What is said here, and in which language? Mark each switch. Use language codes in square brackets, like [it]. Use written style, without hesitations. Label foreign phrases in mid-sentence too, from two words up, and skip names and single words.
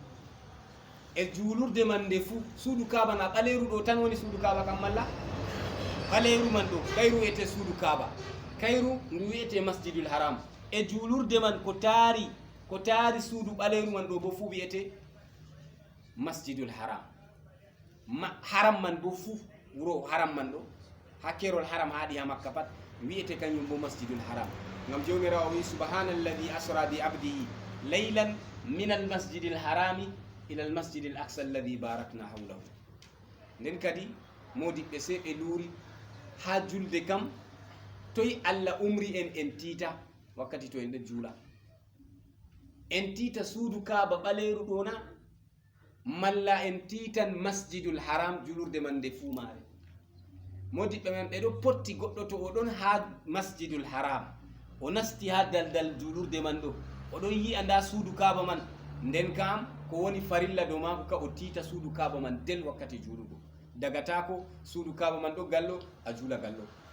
[ff] e juulurde man nde fuu suudu kaaba na ɓaleeru ɗo tan woni suudu kaaba kam malla ɓaleeru man ɗo kayru wiyete suudu kaaba kayru ndu wiyete masjidul haram e juulurde man ko taari suudu ɓaleeru man ɗo bo fuu wiyete masjidul haram haram man bo fuu wuro haram man ɗo hakkerol haram haaɗi ha makka pat wiyete kañum bo masjidul haram ngam jawmirawo wi [ar] سبحان الذي أسرى بعبده ليلا من المسجد الحرام إلى المسجد الأقصى الذي باركنا حوله [ff] nden kadi modiɓɓe sey ɓe luuri ha julde kam toye allah umri en tiita wakkati to en ɗo juula en tiita suudu kaaba ɓaleeru ɗo na malla en tiitan masjidul haram julurde man nde fuumaare modiɓɓe men ɓe ɗo potti goɗɗo to o ɗon ha masjidul haram o nasti ha daldal julurde man ɗo oɗon yi'a nda suudu kaaba man nden kam ko woni farilla dow maako ka o tiita suudu kaaba man del wakkati juulugo dagatako suudu kaaba man ɗo gallo a juula gallo